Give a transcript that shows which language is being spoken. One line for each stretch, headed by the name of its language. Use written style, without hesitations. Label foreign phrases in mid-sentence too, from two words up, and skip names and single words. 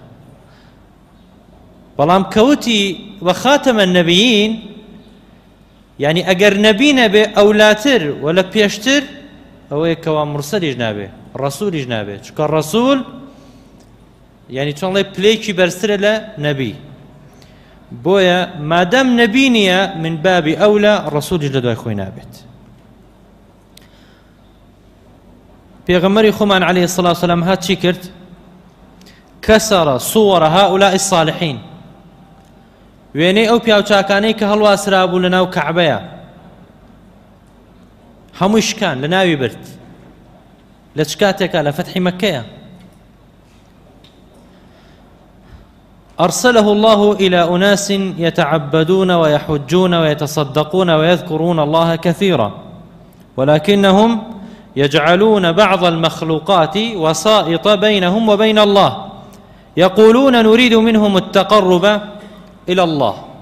Central Kurdish: بەڵام کەوتی
Arabic: وەخاتەمە نەبیین
Central Kurdish: یعنی ئەگەر نەبی نەبێ ئەولاتر و لە پێشتر ئەوەیە کەوا مرسەلیش نابێ ڕەسوولیش نابێ چکە ڕەسوول یعنی چۆنڵێ پلەیەکی بەرزترە لە نەبی بۆیە مادام نەبی نییە من بابی ئەولە ڕەسوولیش لە دوای خۆی نابێت پێغەمبەری خۆمان
Arabic: عليه الصلاة والسلام
Central Kurdish: هات چی کرد
Arabic: كسر صور هؤلاء الصالحين
Central Kurdish: وێنەی ئەو پیاوچاکانەی کە هەڵواسرابوو لە ناو کەعبەیە هەمووی شکان لە ناوی برد لە چ کاتێکە لە فەتحی مەککەیە
Arabic: أرسله الله إلى أناس يتعبدون ويحجون ويتصدقون ويذكرون الله كثيرا ولكنهم يجعلون بعض المخلوقات وسائط بينهم وبين الله يقولون نريد منهم التقرب إلى الله